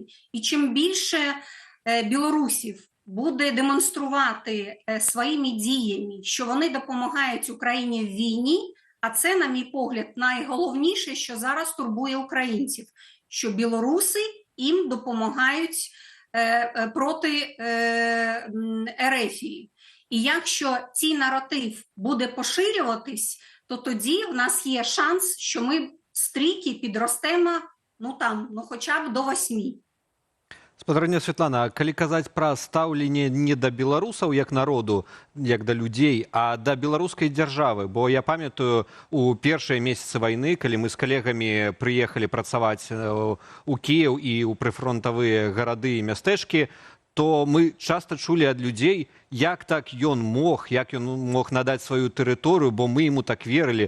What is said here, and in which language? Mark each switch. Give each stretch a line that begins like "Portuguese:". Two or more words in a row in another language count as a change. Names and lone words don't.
Ukrainian: І чим більше білорусів буде демонструвати своїми діями, що вони допомагають Україні в війні, а це, на мій погляд, найголовніше, що зараз турбує українців, що білоруси їм допомагають проти Ерефії. І якщо цей наратив буде поширюватись, то тоді в нас є шанс, що ми з трійки підростемо, хоча б до 8.
Belarusian: Спадарня Святлана, калі казаць пра стаўленне не да беларусаў як народу, як да людзей, а да беларускай дзяржавы, бо я памятаю у першыя месяцы вайны, калі мы з калегамі прыехалі працаваць у Кіеў і ў прыфронтавыя гарады і мястэчкі, то мы часто чулі ад людзей, як так ён мог надаць сваю тэрыторыю, бо мы ему так верылі.